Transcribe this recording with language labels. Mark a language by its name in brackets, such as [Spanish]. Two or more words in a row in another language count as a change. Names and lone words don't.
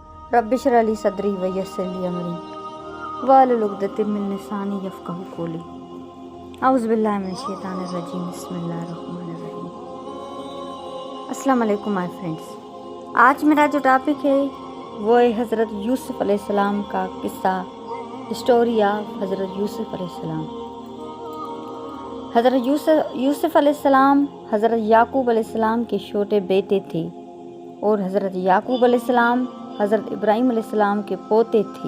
[Arabic] رب اشرح لي صدري ويسر لي أمري واحلل عقدة من لساني يفقهوا قولي. أعوذ بالله من الشيطان الرجيم۔ بسم الله الرحمن الرحيم. السلام عليكم [English] my friends. [Urdu] آج میرا جو ٹاپک ہے وہ ہے حضرت یوسف علیہ السلام کا قصہ, [English] story of [Urdu] حضرت یوسف علیہ السلام. حضرت یوسف علیہ السلام حضرت یعقوب علیہ السلام کے چھوٹے بیٹے تھے اور حضرت یعقوب علیہ السلام حضرت ابراہیم علیہ السلام کے پوتے تھے.